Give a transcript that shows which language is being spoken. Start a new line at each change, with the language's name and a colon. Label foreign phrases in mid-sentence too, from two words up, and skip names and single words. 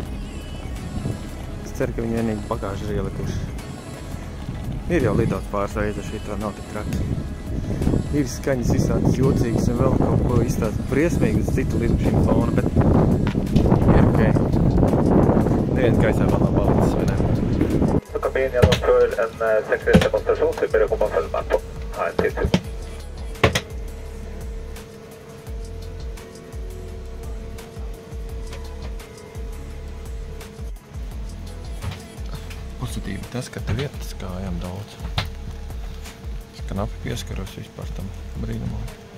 Latvian: Es ceru, ka viņi vienīgi bagāžu ir ielikuši. Ir jau lidots pāris reizes, šī nav tik traks. Ir skaņas visādas jocīgas un vēl kaut ko izstāst briesmīgi uz citu lidmašīnu fonu, bet ir ok. Neviens gaisā vēl nav palicis, vai ne?
Swedish: Kabinen genomför en säkerhetsdemonstration så ber jag komma och följa med på ANT-2.
Latvian: Pozitīvi tas, ka te vietas kājām daudz. Knapi pieskaros vispār tam brīnumam.